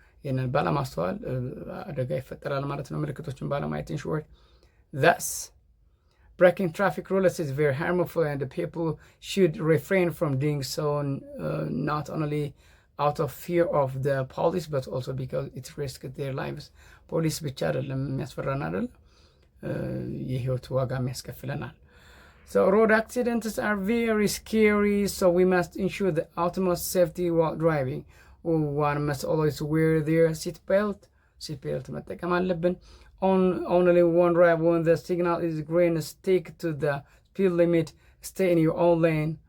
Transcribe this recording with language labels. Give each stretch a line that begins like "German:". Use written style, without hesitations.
Amharic: ይህንን ባለማስተዋል አደጋ ይፈጠራል ማለት ነው፣ ምልክቶችን ባለማየት
English: in short. Thus breaking traffic rules is very harmful and people should refrain from doing so, not only out of fear of the police, but also because it risks their lives.
Amharic: ፖሊስ ብቻ አይደለም የሚያስፈራን አይደል? የህይወት ዋጋ የሚያስከፍለናል።
English: So road accidents are very scary, so we must ensure the utmost safety while driving. One must always wear their seat belt
Amharic: መጠቀም አለብን።
English: Only one drive when the signal is green, stick to the speed limit, stay in your own lane.